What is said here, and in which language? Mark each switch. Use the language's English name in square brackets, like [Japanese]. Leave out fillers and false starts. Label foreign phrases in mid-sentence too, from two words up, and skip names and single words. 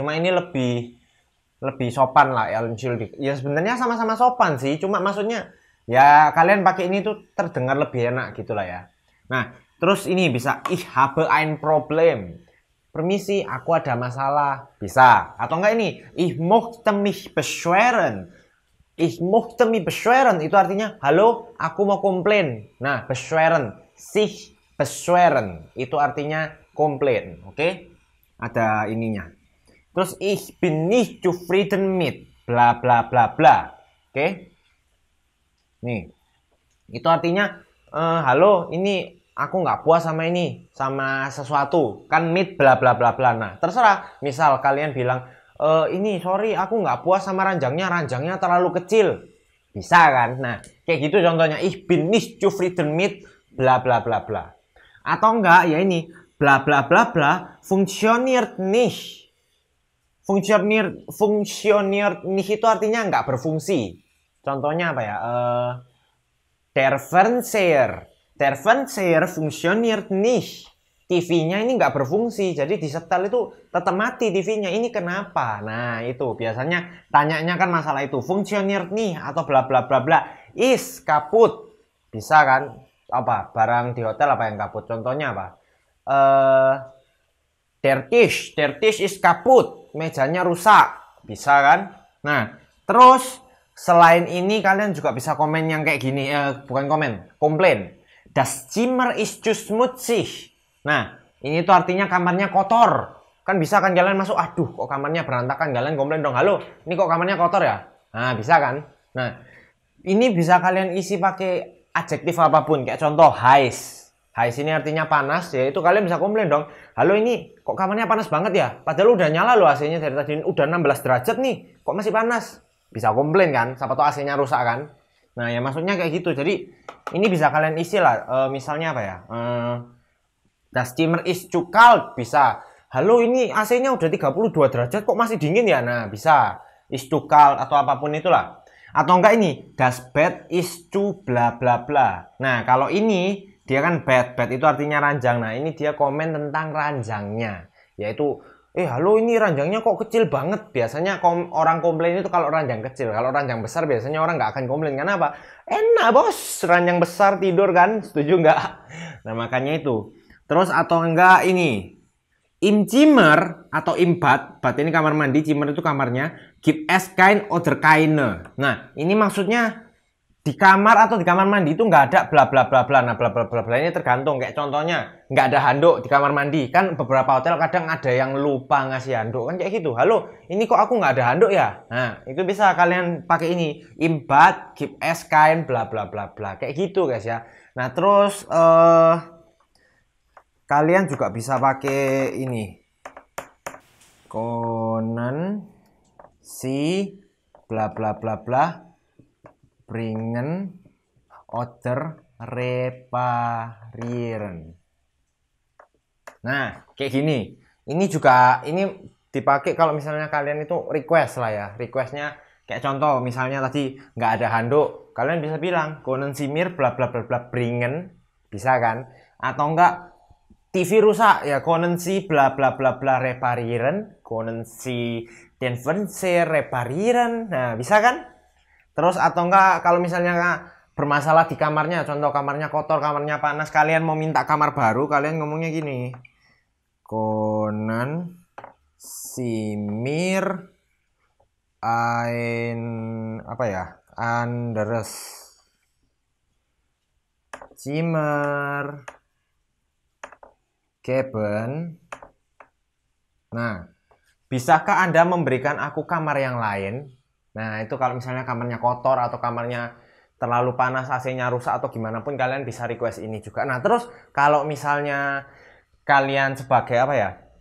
[Indonesian] Cuma ini lebih sopan lah ya, Entschuldigung. Ya sebenarnya sama-sama sopan sih, cuma maksudnya ya kalian pakai ini tuh terdengar lebih enak gitu lah ya. Nah, terus ini bisa [German] Ich habe ein Problem. [Indonesian] Permisi, aku ada masalah. Bisa. Atau enggak ini, [German] Ich möchte mich beschweren. Ich möchte mich beschweren [Indonesian] itu artinya halo, aku mau komplain. Nah, beschweren, [German] sich beschweren [Indonesian] itu artinya komplain, oke? Ada ininya. Terus [German] ich bin nicht zufrieden mit bla bla bla bla. [Indonesian] Oke? Nih. Itu artinya halo, ini aku nggak puas sama ini, sama sesuatu. Kan [German] mit bla bla bla bla. [Indonesian] Nah, terserah. Misal kalian bilang ini sorry aku nggak puas sama ranjangnya terlalu kecil, bisa kan? Nah kayak gitu contohnya, [German] ich bin nicht zufrieden mit bla bla bla bla. [Indonesian] Atau enggak ya ini bla bla bla bla [German] funktioniert nicht. Funktioniert nicht [Indonesian] itu artinya nggak berfungsi. Contohnya apa ya? [German] Der Fernseher funktioniert nicht. [Indonesian] TV-nya ini nggak berfungsi, jadi di setel itu tetap mati TV-nya. Ini kenapa? Nah itu biasanya tanyanya kan masalah itu. Funktioniert nih atau bla bla bla bla. [German] Is kaput. [Indonesian] Bisa kan? Apa? Barang di hotel apa yang kaput? Contohnya apa? [German] Der Tisch is kaput. [Indonesian] Mejanya rusak. Bisa kan? Nah, terus selain ini kalian juga bisa komen yang kayak gini. Bukan komen, komplain. [German] Das Zimmer ist zu schmutzig. [Indonesian] Nah, ini tuh artinya kamarnya kotor. Kan bisa kan kalian masuk, aduh kok kamarnya berantakan, kalian komplain dong, halo ini kok kamarnya kotor ya? Nah, bisa kan? Nah, ini bisa kalian isi pakai adjektif apapun, kayak contoh heiß. Heiß ini artinya panas, ya itu kalian bisa komplain dong, halo ini kok kamarnya panas banget ya? Padahal udah nyala loh AC-nya dari tadi, udah 16 derajat nih, kok masih panas? Bisa komplain kan, siapa tahu AC-nya rusak kan? Nah, ya maksudnya kayak gitu, jadi ini bisa kalian isi lah, misalnya apa ya? [German] Das Zimmer ist zu kalt, [Indonesian] bisa. Halo ini AC-nya udah 32 derajat kok masih dingin ya? Nah bisa. [German] Ist zu kalt [Indonesian] atau apapun itulah. Atau enggak ini, [German] das Bett ist zu bla bla bla. [Indonesian] Nah kalau ini, dia kan bed itu artinya ranjang. Nah ini dia komen tentang ranjangnya. Yaitu, halo ini ranjangnya kok kecil banget. Biasanya orang komplain itu kalau ranjang kecil. Kalau ranjang besar biasanya orang nggak akan komplain. Kenapa? Enak bos, ranjang besar tidur kan? Setuju nggak? Nah makanya itu. Terus atau enggak ini [German] im Zimmer [Indonesian] atau [German] im Bad [Indonesian] ini kamar mandi, Zimmer itu kamarnya, [German] gibt es kein oder keine. [Indonesian] Nah ini maksudnya di kamar atau di kamar mandi itu nggak ada bla bla bla bla. Nah bla bla bla bla ini tergantung, kayak contohnya nggak ada handuk di kamar mandi. Kan beberapa hotel kadang ada yang lupa ngasih handuk kan kayak gitu. Halo ini kok aku nggak ada handuk ya? Nah itu bisa kalian pakai ini [German] im Bad gibt es kein [Indonesian] bla bla bla bla kayak gitu guys ya. Nah terus kalian juga bisa pakai ini [German] konan si [Indonesian] bla bla bla bla [German] bringen oder reparieren. [Indonesian] Nah kayak gini, ini juga ini dipakai kalau misalnya kalian itu request lah ya. Requestnya kayak contoh misalnya tadi nggak ada handuk, kalian bisa bilang [German] können Sie mir bla bla bla bla bringen, [Indonesian] bisa kan? Atau enggak TV rusak ya [German] können Sie bla bla bla bla reparieren, können Sie den Fernseher reparieren. [Indonesian] Nah, bisa kan? Terus atau enggak kalau misalnya bermasalah di kamarnya, contoh kamarnya kotor, kamarnya panas, kalian mau minta kamar baru, kalian ngomongnya gini. [German] Können Sie mir ein [Indonesian] apa ya? [German] Anderes Zimmer geben. [Indonesian] Nah, bisakah Anda memberikan aku kamar yang lain? Nah, itu kalau misalnya kamarnya kotor atau kamarnya terlalu panas, AC-nya rusak atau gimana pun kalian bisa request ini juga. Nah, terus kalau misalnya kalian sebagai apa ya?